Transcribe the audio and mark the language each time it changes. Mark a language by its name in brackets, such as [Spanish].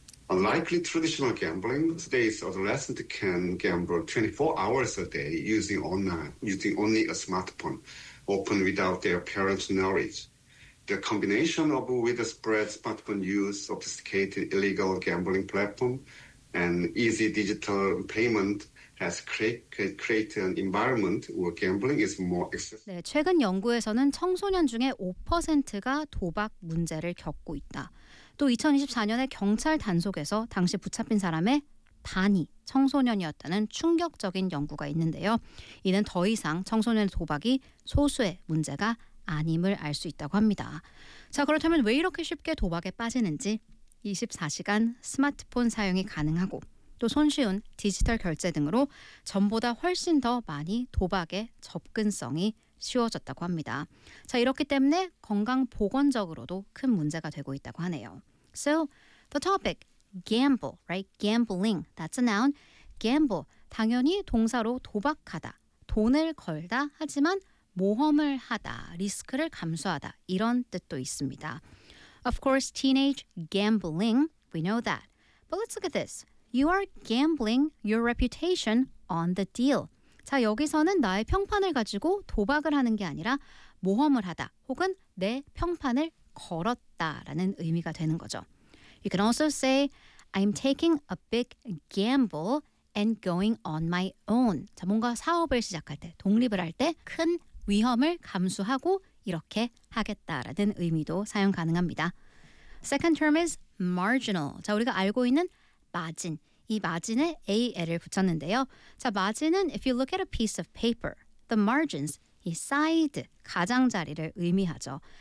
[English] Unlike traditional gambling, today's adolescent can gamble 24 hours a day using only a smartphone, often without their parents' knowledge. The combination of widespread smartphone use, sophisticated illegal gambling platform, and easy digital payment has created an environment where gambling is more accessible. [Korean] 네, 최근 연구에서는 청소년 중에 5%가 도박 문제를 겪고 있다. 또 2024년에 경찰 단속에서 당시 붙잡힌 사람의 반이 청소년이었다는 충격적인 연구가 있는데요. 이는 더 이상 청소년 도박이 소수의 문제가 아님을 알 수 있다고 합니다. 자, 그렇다면 왜 이렇게 쉽게 도박에 빠지는지, 24시간 스마트폰 사용이 가능하고 또 손쉬운 디지털 결제 등으로 전보다 훨씬 더 많이 도박에 접근성이 쉬워졌다고 합니다. 자, 이렇기 때문에 건강 보건적으로도 큰 문제가 되고 있다고 하네요. [English] So, the topic, gamble, right? Gambling, that's a noun. [Korean] Gamble, 당연히 동사로 도박하다, 돈을 걸다 하지만 모험을 하다, 리스크를 감수하다, 이런 뜻도 있습니다. [English] Of course, teenage gambling, we know that. But let's look at this. You are gambling your reputation on the deal. [Korean] 자, 여기서는 나의 평판을 가지고 도박을 하는 게 아니라 모험을 하다, 혹은 내 평판을 걸었다라는 의미가 되는 거죠. [English] You can also say, I'm taking a big gamble and going on my own. [Korean] 자, 뭔가 사업을 시작할 때, 독립을 할 때 큰 위험을 감수하고 이렇게 하겠다라는 의미도 사용 가능합니다. [English] Second term is marginal. [Korean] 자, 우리가 알고 있는 마진. 이 마진에 AL을 붙였는데요. 자, 마진은 [English] if you look at a piece of paper, the margins, 이 side, [Korean] 가장자리를 의미하죠.